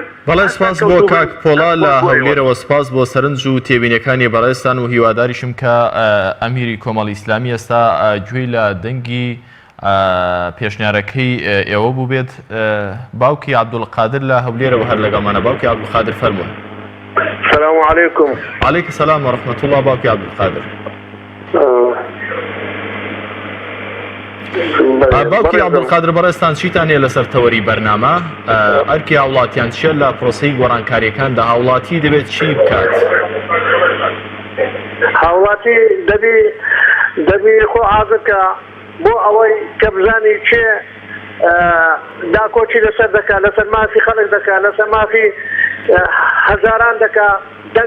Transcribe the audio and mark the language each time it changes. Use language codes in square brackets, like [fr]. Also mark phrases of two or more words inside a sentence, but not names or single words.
[ckb] بەڵێ سپاس بۆ کاک پۆڵا لە هەولێرەوە سپاس بۆ سەرنج و تێبینەکانی بەڕێستان و هیواداریشم کە ئەمیری کۆمەڵی ئیسلامی ئێستا گوێی لە دەنگی پێشنیارەکەی ئێوە بوو بێت باوکی عەبدولقادر لە هەولێرەوە هەر لەگەڵمانە باوکی عەبدولقادر فەرموون [ar] السلام عليكم. عليك السلام ورحمة الله [ckb] باوکی عەبدولقادر باوکی عەبدولقادر بەڕێستان چیتان هەیە لەسەر تەوەری بەرنامە ئەرکی هاوڵاتیان چیە لە پرۆسەی گۆڕانکاریەکاندا هاوڵاتی دەبێت چی بکات هاوڵاتی دەبی خۆ ئازکە بۆ ئەوەی کە بزانی چێ داکۆچی لەسەر دەکات لەسەر مافی خەڵک دەکات لەسەر مافی هەزاران دەکا دەنگ